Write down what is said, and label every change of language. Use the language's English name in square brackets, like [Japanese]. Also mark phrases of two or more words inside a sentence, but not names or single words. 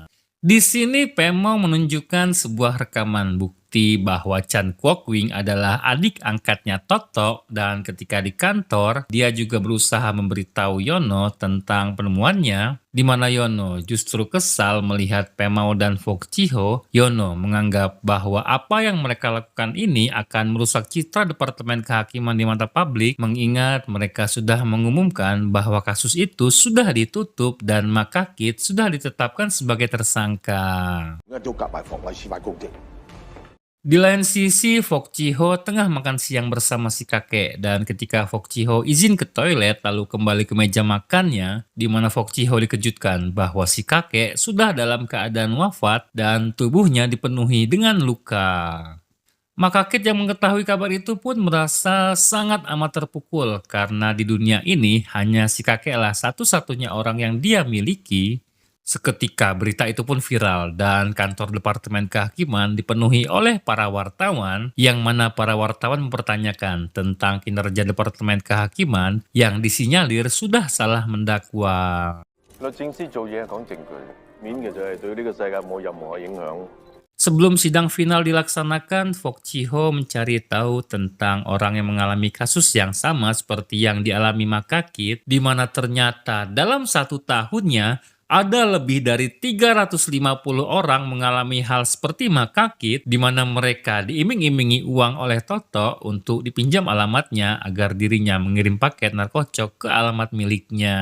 [Indonesian] Di sini Pemau menunjukkan sebuah rekaman bukti bahwa Chan Kwok Wing adalah adik angkatnya Toto dan ketika di kantor dia juga berusaha memberitahu Yono tentang penemuannya di mana Yono justru kesal melihat Pemau dan Fok Chiho. Yono menganggap bahwa apa yang mereka lakukan ini akan merusak citra Departemen Kehakiman di mata publik mengingat mereka sudah mengumumkan bahwa kasus itu sudah ditutup dan Makakit sudah ditetapkan sebagai tersangka. [Cantonese] 都夾埋防衞司法公職。 [Indonesian] Di lain sisi, Fok Chiho tengah makan siang bersama si kakek dan ketika Fok Chiho izin ke toilet lalu kembali ke meja makannya, di mana Fok Chiho dikejutkan bahwa si kakek sudah dalam keadaan wafat dan tubuhnya dipenuhi dengan luka. Makakit yang mengetahui kabar itu pun merasa sangat amat terpukul karena di dunia ini hanya si kakeklah satu-satunya orang yang dia miliki. Seketika berita itu pun viral dan kantor Departemen Kehakiman dipenuhi oleh para wartawan yang mana para wartawan mempertanyakan tentang kinerja Departemen Kehakiman yang disinyalir sudah salah mendakwa. [Cantonese] 律政司做嘢係講證據，面嘅就係對呢個世界冇任何影響。 [Indonesian] Sebelum sidang final dilaksanakan, Fok Chiho mencari tahu tentang orang yang mengalami kasus yang sama seperti yang dialami Makakit, di mana ternyata dalam 1 tahunnya ada lebih dari 350 orang mengalami hal seperti Makakit, di mana mereka diiming-imingi uang oleh Toto untuk dipinjam alamatnya agar dirinya mengirim paket narkotik ke alamat miliknya.